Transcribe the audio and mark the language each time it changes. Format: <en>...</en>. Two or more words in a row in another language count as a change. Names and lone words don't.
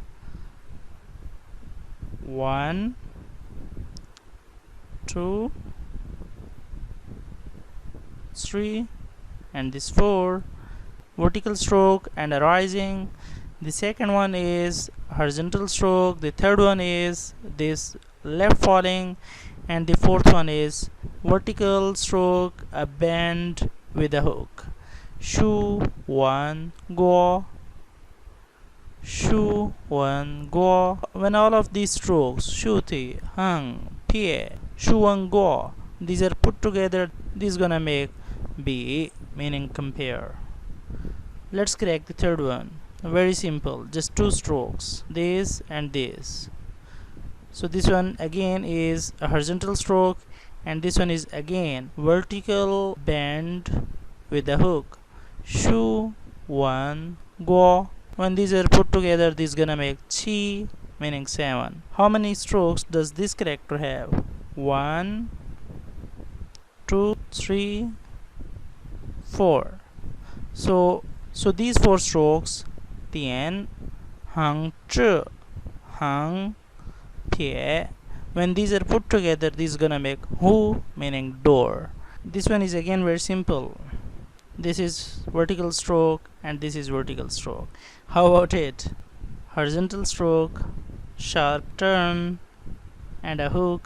<en>1, 2, 3, and this 4. Vertical stroke and a rising. The second one is horizontal stroke. The third one is this left falling, and the fourth one is vertical stroke, a bend with a hook.</en> <zh>竖弯钩，竖弯钩.</zh> <en>When all of these strokes</en> <zh>竖提横撇竖弯钩,</zh> <en>these are put together, this is gonna make B, meaning compare. Let's crack the third one. Very simple, just 2 strokes, this and this. So this one again is a horizontal stroke, and this one is again vertical bend with a hook.</en> <zh>竖弯钩.</zh> <en>When these are put together, this is gonna make chi, meaning 7. How many strokes does this character have? 1, 2, 3, 4. So these 4 strokes, tian,</en> <zh>横，折，横,</zh> <en>pie. When these are put together, this is gonna make hu, meaning door. This one is again very simple. This is vertical stroke and this is vertical stroke. How about it? Horizontal stroke, sharp turn, and a hook.</en>